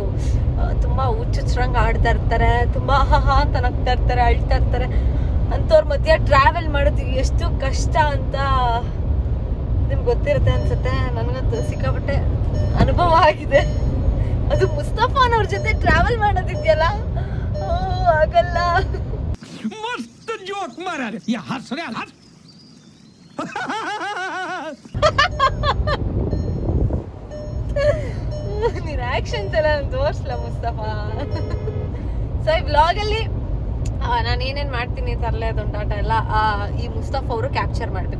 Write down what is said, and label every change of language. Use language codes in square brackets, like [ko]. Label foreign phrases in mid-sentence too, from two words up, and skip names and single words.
[kn] ತುಂಬ ಹುಚ್ಚುಚ್ರಂಗೆ ಆಡ್ತಾ ಇರ್ತಾರೆ, ತುಂಬ ಅಂತ ನಗ್ತಾ ಇರ್ತಾರೆ, ಅಳ್ತಾ ಇರ್ತಾರೆ. ಅಂಥವ್ರ ಮಧ್ಯೆ ಟ್ರಾವೆಲ್ ಮಾಡೋದು ಎಷ್ಟು ಕಷ್ಟ ಅಂತ ನಿಮ್ಗೆ ಗೊತ್ತಿರುತ್ತೆ ಅನ್ಸುತ್ತೆ. ನನಗಂತೂ ಸಿಕ್ಕಾಪಟ್ಟೆ ಅನುಭವ ಆಗಿದೆ. ಅದು ಮುಸ್ತಫಾನವ್ರ ಜೊತೆ ಟ್ರಾವೆಲ್ ಮಾಡೋದಿದೆಯಲ್ಲ, ಆಗಲ್ಲ. [hi] मस्त जोक मारा रे, या हंस रे हंस. [kn] ನಿನ್ನ ಆಕ್ಷನ್ಸ್ ಎಲ್ಲ ತೋರಿಸ್ಲ ಮುಸ್ತಫಾ. ಸೊ ಈ ವ್ಲಾಗಲ್ಲಿ ನಾನು ಏನೇನು ಮಾಡ್ತೀನಿ ತರಲೆ ತುಂಟಾಟ ಎಲ್ಲ ಈ ಮುಸ್ತಫಾ ಅವರು ಕ್ಯಾಪ್ಚರ್ ಮಾಡಬೇಕು.